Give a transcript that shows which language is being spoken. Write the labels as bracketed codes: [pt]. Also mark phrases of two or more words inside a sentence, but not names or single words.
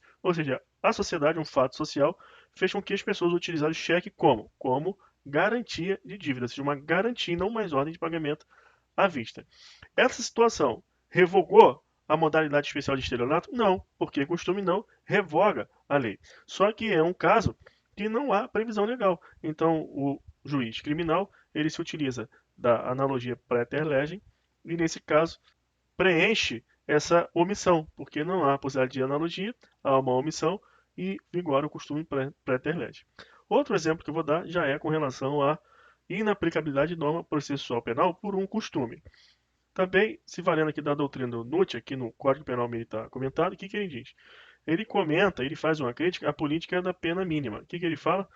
[pt] Ou seja, a sociedade, um fato social, fez com que as pessoas utilizassem o cheque como garantia de dívida, ou seja, uma garantia, não mais ordem de pagamento à vista. Essa situação revogou a modalidade especial de estelionato? Não, porque costume não revoga a lei. Só que é um caso que não há previsão legal. Então, o juiz criminal, ele se utiliza da analogia [la] praeter legem [pt] e, nesse caso, preenche essa omissão, porque não há possibilidade de analogia, há uma omissão e vigora o costume [la] praeter legem. [pt] Outro exemplo que eu vou dar já é com relação à inaplicabilidade de norma processual penal por um costume. Também, se valendo aqui da doutrina do Nutt, aqui no Código Penal Militar comentado, o que ele diz? Ele comenta, ele faz uma crítica à política da pena mínima. O que ele fala?